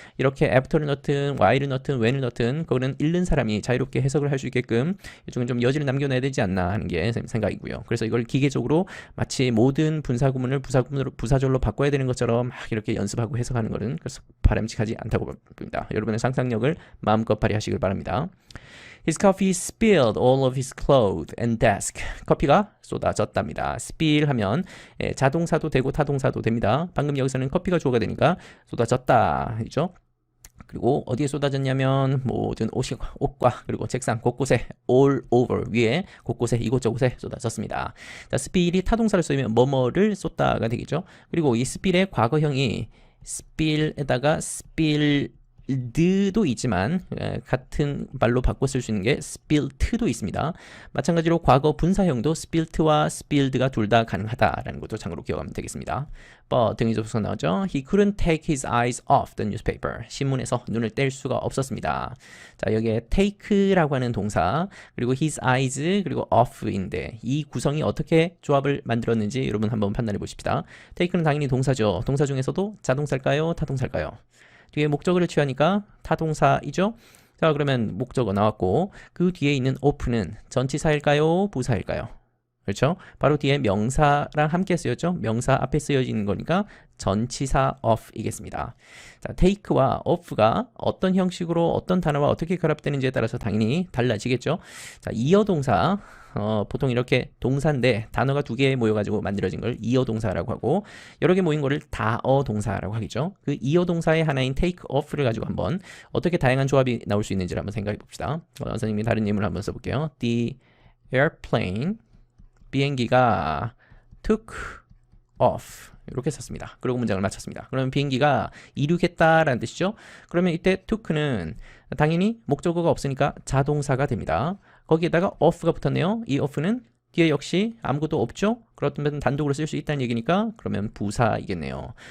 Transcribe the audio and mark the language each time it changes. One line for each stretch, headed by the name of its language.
Korean: 이렇게 after를 넣든 while을 넣든 when을 넣든 그거는 읽는 사람이 자유롭게 해석을 할 수 있게끔 일종의 좀 여지를 남겨놔야 되지 않나 하는 게 선생님 생각이고요. 그래서 이걸 기계적으로 마치 모든 분사구문을 부사절로 바꿔야 되는 것처럼 막 이렇게 연습하고 해석하는 것은 그래서 바람직하지 않다고 봅니다. 여러분의 상상력을 마음껏 발휘하시길 바랍니다.
English: His coffee spilled all of his clothes and desk.
Korean: 커피가 쏟아졌답니다. spill 하면 자동사도 되고 타동사도 됩니다. 방금 여기서는 커피가 주어가 되니까 쏟아졌다 이죠. 그리고 어디에 쏟아졌냐면 모든 옷과 그리고 책상 곳곳에
English: all over
Korean: 위에 곳곳에 이곳저곳에 쏟아졌습니다. 자, spill이 타동사를 쓰면 뭐뭐를 쏟다가 되겠죠. 그리고 이 spill의 과거형이 spill에다가 spilled도 있지만 같은 말로 바꿔 쓸 수 있는 게 spilled도 있습니다. 마찬가지로 과거 분사형도 spilled와 spilled가 둘 다 가능하다라는 것도 참고로 기억하면 되겠습니다. 등이 접속사 나오죠.
English: He couldn't take his eyes off the newspaper.
Korean: 신문에서 눈을 뗄 수가 없었습니다. 자, 여기에 take라고 하는 동사 그리고 his eyes 그리고 off인데 이 구성이 어떻게 조합을 만들었는지 여러분 한번 판단해 보십시다. take는 당연히 동사죠. 동사 중에서도 자동사일까요? 타동사일까요? 뒤에 목적어를 취하니까 타동사이죠. 자, 그러면 목적어 나왔고 그 뒤에 있는 off는 전치사일까요? 부사일까요? 그렇죠? 바로 뒤에 명사랑 함께 쓰였죠? 명사 앞에 쓰여지는 거니까 전치사 of이겠습니다. 자, take와 off가 어떤 형식으로 어떤 단어와 어떻게 결합되는지에 따라서 당연히 달라지겠죠? 자, 이어동사 보통 이렇게 동사인데 단어가 두 개 모여가지고 만들어진 걸 이어동사라고 하고 여러 개 모인 거를 다어동사라고 하겠죠. 그 이어동사의 하나인 take off를 가지고 한번 어떻게 다양한 조합이 나올 수 있는지를 한번 생각해 봅시다. 선생님이 다른 예문을 한번 써볼게요.
English: The airplane
Korean: 비행기가
English: took off
Korean: 이렇게 썼습니다. 그리고 문장을 마쳤습니다. 그러면 비행기가 이륙했다라는 뜻이죠. 그러면 이때 took는 당연히 목적어가 없으니까 자동사가 됩니다. 거기에다가 off가 붙었네요. 이 off는 뒤에 역시 아무것도 없죠. 그렇다면 단독으로 쓸 수 있다는 얘기니까 그러면 부사이겠네요.